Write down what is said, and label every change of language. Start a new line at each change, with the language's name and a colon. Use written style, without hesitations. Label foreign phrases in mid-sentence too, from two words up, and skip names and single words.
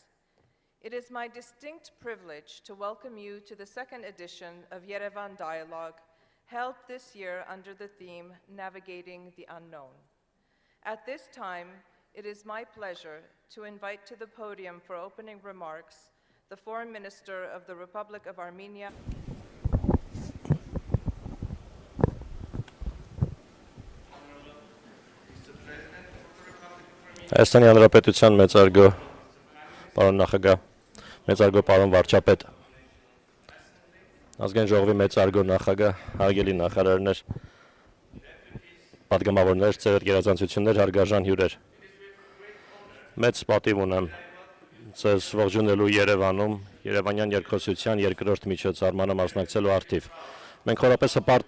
English: It is my distinct privilege to welcome you to the second edition of Yerevan Dialogue, held this year under the theme, Navigating the Unknown. At this time, it is my pleasure to invite to the podium for opening remarks the Foreign Minister of the Republic of Armenia.
Armenian: Հայաստանի Հանրապետության մեծարգո պարոն նախագահ, մեծարգո պարոն վարչապետ, ազգային ժողովի մեծարգո նախագահ, հարգելի նախարարներ, պատգամավորներ, ծեր գերազանցություններ, հարգարժան հյուրեր։ Մեծ պատիվ ունեմ ձեզ ողջունելու Երևանում, Երեվանյան երկխոսության երկրորդ միջոցառմանը մասնակցելու արդիվ։ Մենք խորապես հպարտ